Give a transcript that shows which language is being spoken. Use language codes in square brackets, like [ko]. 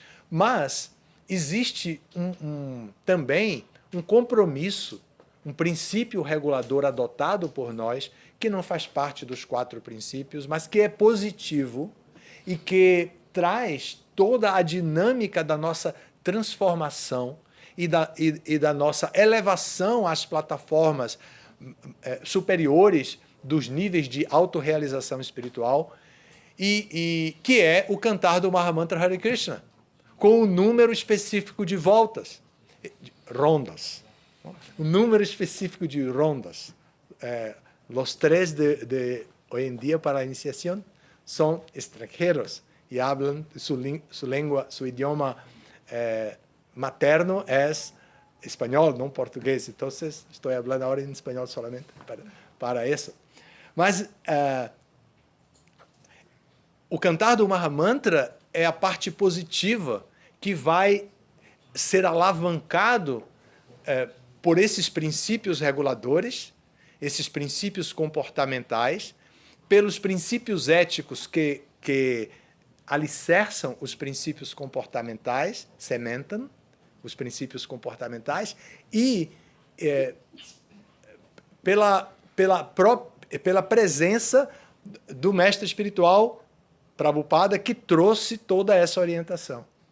[pt] Mas existe também um compromisso, um princípio regulador adotado por nós, que não faz parte dos 4 princípios, mas que é positivo e que traz toda a dinâmica da nossa transformação e da nossa elevação às plataformas superiores dos níveis de autorrealização espiritual, e que é o cantar do Mahamantra Hare Krishna, com um número específico de voltas, rondas. Um número específico de rondas. [es] Los 3 de hoy en día para la iniciación son extranjeros y hablan su lengua, su idioma materno es español, no portugués. Entonces, estoy hablando ahora en español solamente para eso. [pt] Mas o cantar do Mahamantra é a parte positiva que vai ser alavancado por esses princípios reguladores, esses princípios comportamentais, pelos princípios éticos que alicerçam os princípios comportamentais, cementam os princípios comportamentais, e pela presença do mestre espiritual Prabhupada, que trouxe toda essa orientação.